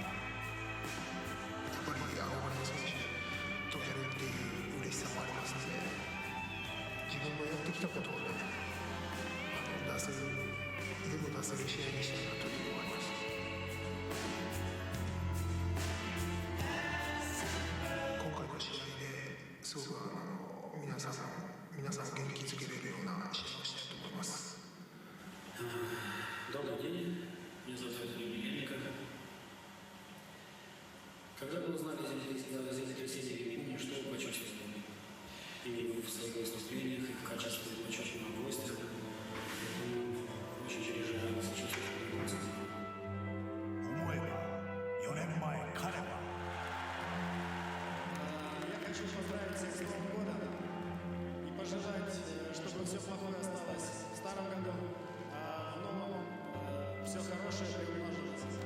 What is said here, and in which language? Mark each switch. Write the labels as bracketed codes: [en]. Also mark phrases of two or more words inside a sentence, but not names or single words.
[ja] やっぱり憧れの選手とやるっていう嬉しさもありますので、自分のやってきたことをね、出せる、でも出せる試合にしたいなというのがあります。今回の試合ですごく皆さんを元気づけれるような試合をしたいと思います。 [ru] Добрый день, меня зовут Inoki. Когда вы узнали землетрясение в Японии, что вы почувствовали? И в своих выступлениях, и в качестве почетного гостя. Очень переживаю, сочувствую эмоции. [ja] 思えば4年前彼は [ru] Я хочу поздравить всех с Новым годом и пожелать, чтобы все плохое осталось в старом году, а в новом все хорошее приумножилось.